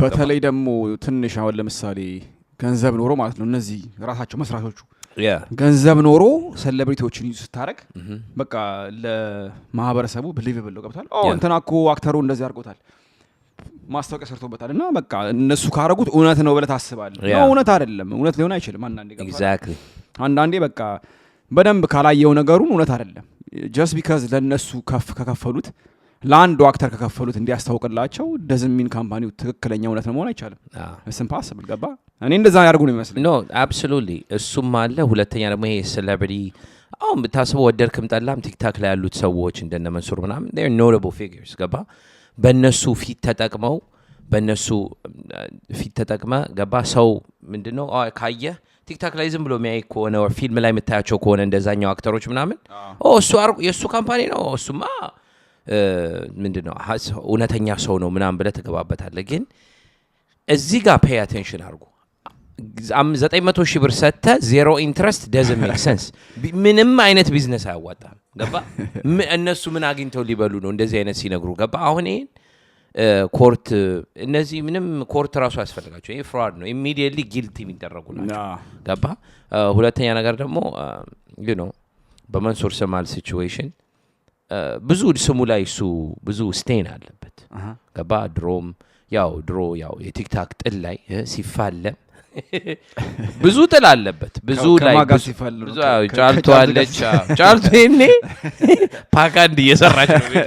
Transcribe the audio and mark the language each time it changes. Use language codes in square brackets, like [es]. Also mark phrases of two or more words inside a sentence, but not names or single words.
[am] በተለይ ደግሞ ትንሽ አሁን ለምሳሌ ገንዘብ ኖሮ ማለት ነው እነዚህ ራሳቸው መስራቶቹ ገንዘብ ኖሮ ሴሌብሪቲዎችን ይዙ ስታረግ በቃ ለማህበረሰቡ ቢሊቨብል ነው ገብቷል እንትና እኮ አክተሩ እንደዚህ አድርጎታል ማስታወቂያ ሰርቶበታል እና በቃ እነሱ ካረጉት እውነት ነው ብለህ ታስባለህ ነው እውነት አይደለም እውነት ሊሆን አይችልም አንዳንዴ ገብቷል [en] ኤግዛክትሊ [am] አንዳንዴ በቃ በደንብ ካላየው ነገሩን እውነት አይደለም [en] just because [am] ለነሱ ከከፈሉት ለአንዱ አክተር ከከፈሉት እንዲያስታውቅላቸው [en] doesn't mean [am] ካምፓኒው ትክክለኛ እውነት ነው መሆን አይቻልም [en] it's impossible [am] ገባ እኔ እንደዛ ያርጉ ነው የሚመስለኝ [en] no absolutely [am] እሱም አለ ሁለተኛ ደግሞ ይሄ ሴሌብሪቲ አሁን ብታስበው ወደድክም ጠላም ቲክታክ ላይ ያሉት ሰዎች እንደነ መንሱር ምናምን [en] they're notable figures [am] ገባ በእነሱ ፊት ተጠቅመ ገባ ሰው ምንድነው ካየ ቲክታክ ላይ ዝም ብሎ የሚያይ ከሆነ or ፊልም ላይ የምታያቸው ከሆነ እንደዛኛው አክተሮች ምናምን እሱ የሱ ካምፓኒ ነው እሱማ ምንድነው እውነተኛ ሰው ነው ምናምን ብለህ ተገባበታለህ ግን እዚህ ጋር [en] pay attention [am] አድርጉ 900,000 ብር ሰጥተህ [en] zero interest doesn't make sense [am] ምንም አይነት ቢዝነስ አያዋጣም ገባ እነሱ ምን አግኝተው ሊበሉ ነው እንደዚህ አይነት ሲነግሩ ገባ አሁን ይሄን ኮርት እነዚህ ምንም ኮርት ራሱ ያስፈልጋቸው ይሄ ፍራድ ነው [en] immediately guilty [am] የሚደረጉ ናቸው ገባ ሁለተኛ ነገር ደግሞ በመንሱር ሰማል ሲቹዌሽን ብዙ ስሙ ላይ እሱ ብዙ ስቴን አለበት ገባ ድሮ የቲክታክ ጥል ላይ ሲፋለም ብዙ ጥል አለበት ብዙ ላይ ብዙ ጫልቱ አለች ጫልቱ እኔ ፓካንድ እየሰራች ነው ቤቷ